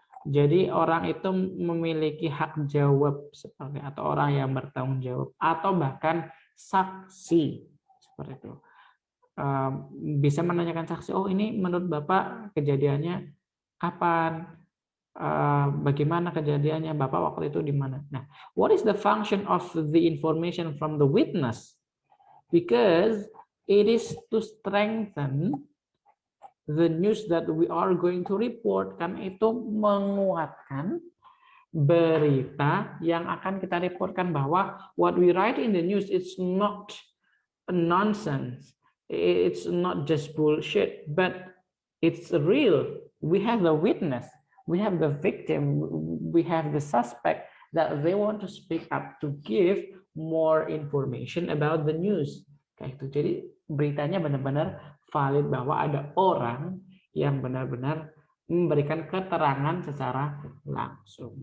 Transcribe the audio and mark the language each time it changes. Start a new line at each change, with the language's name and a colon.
Indonesian: Jadi orang itu memiliki hak jawab seperti atau orang yang bertanggung jawab atau bahkan saksi seperti itu. Bisa menanyakan saksi, oh ini menurut Bapak kejadiannya kapan? Bagaimana kejadiannya? Bapak waktu itu di mana?
English: Nah, what is the function of the information from the witness? Because it is to strengthen the news that we are going to report.
Indonesian: Kan itu menguatkan berita yang akan kita reportkan, bahwa what we write in the news it's not nonsense.
English: It's not just bullshit, but it's real. We have the witness, we have the victim, we have the suspect that they want to speak up to give more information about the news.
Indonesian: Kayak itu. Jadi beritanya benar-benar valid, bahwa ada orang yang benar-benar memberikan keterangan secara langsung.